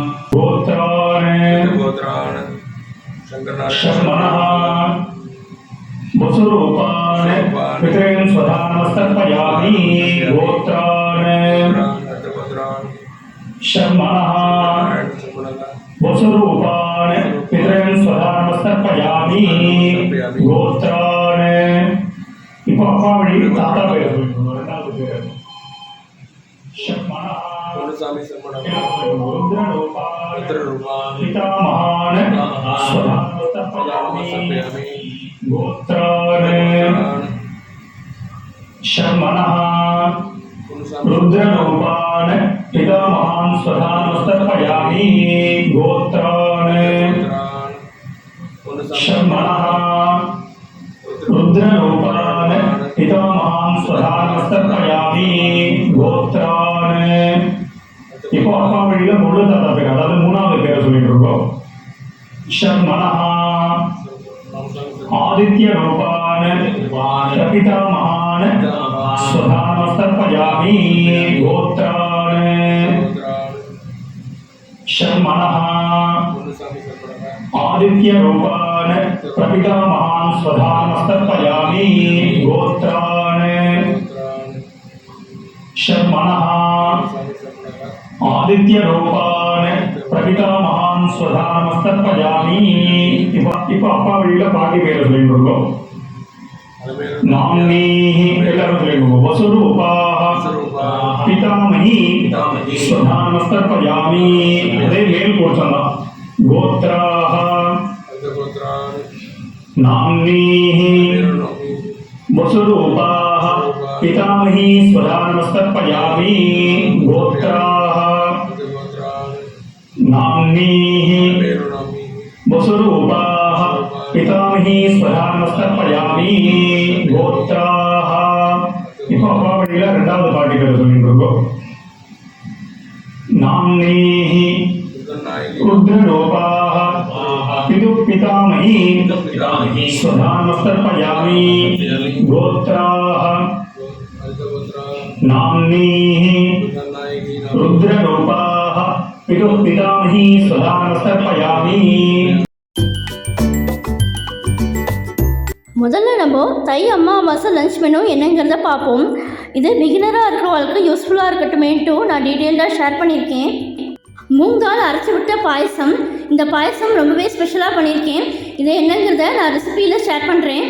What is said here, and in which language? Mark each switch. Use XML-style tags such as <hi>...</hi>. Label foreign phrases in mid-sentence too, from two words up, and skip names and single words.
<sa>गोत्रान् शर्मणः वसुरूपान् पितॄन् स्वधानमस्तर्पयामि गोत्रान् शर्मणः वसुरूपान् पितॄन् स्वधानमस्तर्पयामि गोत्रान्</sa> <ta>இப்போ அப்பா வழி தாத்தா பேர் சொல்லணும் ரெண்டாவது பேர் शर्मणः</ta> <sa>रुद्ररूपान् पितामहान् स्वधानमस्तर्पयामि गोत्रान् शर्मणः रुद्ररूपान् पितामहान् स्वधानमस्तर्पयामि गोत्रान् शर्मणः रुद्ररूपान् पितामहान् स्वधानमस्तर्पयामि गोत्रान्</sa> <ta>இப்போ அப்பா வழியில முழு தாத்தா பேர் அதாவது மூணாவது பேரை சொல்லிட்டு இருக்கோம் शर्मणः</ta> <sa>आदित्य रूपान् पितामहान् स्वधानमस्तर्पयामि गोत्रान् शर्मणः आदित्य रूपान् पितामहान् स्वधानमस्तर्पयामि गोत्रान् शर्मणः आदित्य रूपान् पितामहान् स्वधानमस्तर्पयामि</sa> <ta>இப்போ அப்பா வழியில பாட்டி பேரை சொல்லிட்டு இருக்கோம் नाम्नीः எல்லாரும் சொல்லிடுவோம்</ta> <sa>वसुरूपाः पितामही स्वधानमस्तर्पयामि</sa> <ta>அதே மேல் போர்ஷன் தான்</ta> <sa>गोत्राः नाम्नीः वसुरूपाः पितामही स्वधानमस्तर्पयामि गोत्राः नाम्नीः वसुरूपाः पितामही स्वधानमस्तर्पयामि गोत्राः</sa> <ta>இப்போ அப்பா வழியில ரெண்டாவது பாட்டி பேரை சொல்லிட்டு இருக்கோம்</ta> <sa>नाम्नीः रुद्ररूपाः पितामही स्वधानमस्तर्पयामि गोत्राः नाम्नीः रुद्ररूपाः पितामही स्वधानमस्तर्पयामि</sa> <ta>முதல்ல நம்ம தை அமாவாசை</ta> <en>lunch menu</en> <ta>என்னங்கிறத பார்ப்போம். இது பிகினராக இருக்கிறவங்களுக்கு யூஸ்ஃபுல்லாக இருக்கட்டுமேன்ட்டு நான் டீட்டெயில்டாக ஷேர் பண்ணியிருக்கேன்.</ta> <hi>मूंग दाल</hi> <ta>அரைச்சி விட்ட பாயசம். இந்த பாயசம் ரொம்பவே ஸ்பெஷலாக பண்ணியிருக்கேன். இது என்னங்கிறத நான் ரெசிபியில் ஷேர் பண்ணுறேன்.</ta>